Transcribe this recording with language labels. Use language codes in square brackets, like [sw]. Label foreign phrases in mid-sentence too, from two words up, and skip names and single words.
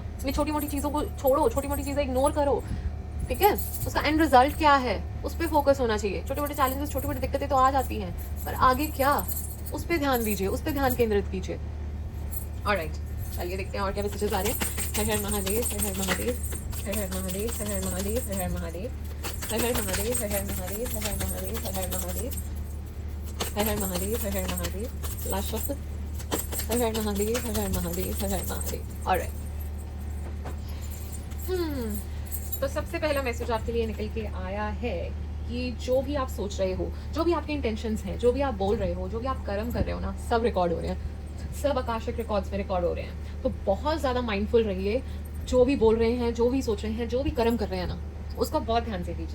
[hi] ये छोटी मोटी चीजों को छोड़ो, छोटी मोटी चीजें इग्नोर करो। ठीक है, उसका एंड रिजल्ट क्या है उस पर फोकस होना चाहिए। छोटे मोटे चैलेंजेस, छोटी मोटी दिक्कतें तो आ जाती हैं, पर आगे क्या, उस पर ध्यान दीजिए, उस पर ध्यान केंद्रित कीजिए। ऑलराइट, चलिए देखते हैं और क्या मैसेजेस आ रहे हैं। हर हर महादेव, हर हर महादेव, हर हर महादेव, हर हर महादेव, हर हर महादेव, हर हर महादेव, हर हर महादेव, हर हर महादेव, हर हर महादेव, हर हर महादेव, हर हर महादेव। लास्ट शब्द, हर हर महादेव, हर हर महादेव, हर हर महादेव। ऑलराइट, तो सबसे पहला मैसेज आपके लिए निकल के आया है कि जो भी आप सोच रहे हो, जो भी आपके इंटेंशंस हैं, जो भी आप बोल रहे हो, जो भी आप कर्म कर रहे हो ना, सब रिकॉर्ड हो रहे हैं, सब आकाशिक रिकॉर्ड्स में रिकॉर्ड हो रहे हैं। तो बहुत ज़्यादा माइंडफुल रहिए, जो भी बोल रहे हैं, जो भी सोच रहे हैं, जो भी कर्म कर रहे हैं ना, उसका बहुत ध्यान से कीजिए।